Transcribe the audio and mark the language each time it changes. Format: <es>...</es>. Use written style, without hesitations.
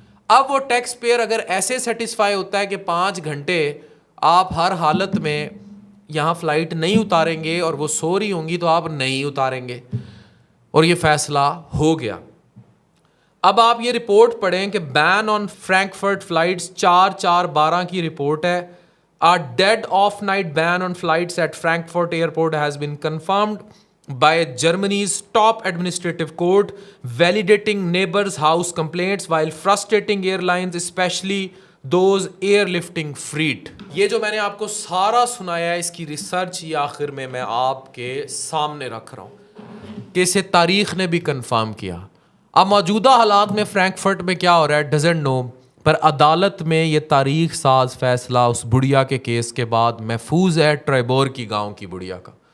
<hi>अब वो tax payer अगर ऐसे सेटिस्फाई होता है कि 5 घंटे आप हर हालत में यहाँ फ़्लाइट नहीं उतारेंगे और वो सो रही होंगी तो आप नहीं उतारेंगे, और ये फ़ैसला हो गया। अब आप ये रिपोर्ट पढ़ें कि</hi> <en>ban on Frankfurt flights</en> <hi>4/4/12 की रिपोर्ट है।</hi> <en>A dead off night ban on flights at Frankfurt Airport has been confirmed by Germany's top administrative court, validating neighbors' house complaints while frustrating airlines, especially those airlifting freight.</en> <hi>ये जो मैंने आपको सारा सुनाया है इसकी रिसर्च ये आखिर में मैं आपके सामने रख रहा हूँ कि इसे तारीख ने भी कंफर्म किया। अब मौजूदा हालात में फ्रैंकफर्ट में क्या हो रहा है</hi> <en>doesn't know,</en> <hi>पर अदालत में ये तारीख साज फैसला उस बुढ़िया के केस के बाद महफूज है ट्रिबोर की गांव की बुढ़िया का।</hi>